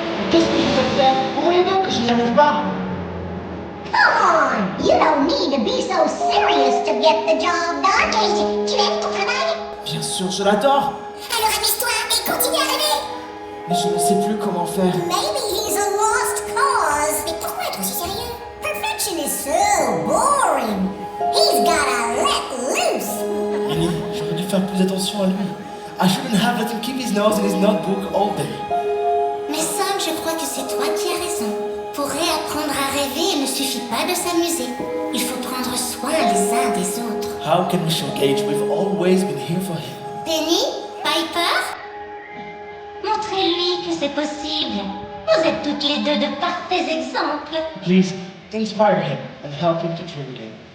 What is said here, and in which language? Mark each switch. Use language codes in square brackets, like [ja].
[fr] Qu'est-ce que je peux faire? Vous voyez bien que je n'y arrive pas. [en] Come on! You don't need to be so serious to get the job done. [fr] Gage, tu aimes ton travail? Bien sûr, je l'adore. Alors amuse-toi et continue à rêver! Mais je ne sais plus comment faire. [en] Maybe he's a lost cause. [fr] Mais pourquoi être aussi sérieux? [en] Perfection is so boring. He's gotta let loose. [fr] Minnie, j'aurais dû faire plus attention à lui. [en] I shouldn't have let him keep his nose in his notebook all day. [fr] Mais Sam, je crois que c'est toi qui as raison. Pour réapprendre à rêver, il ne suffit pas de s'amuser. Il faut prendre soin les uns des autres. [en] How can we show Gage we've always been here for him? Penny? Piper? [fr] Montrez-lui que c'est possible. Vous êtes toutes les deux de parfaits exemples. [en] Please, inspire him and help him to dream again.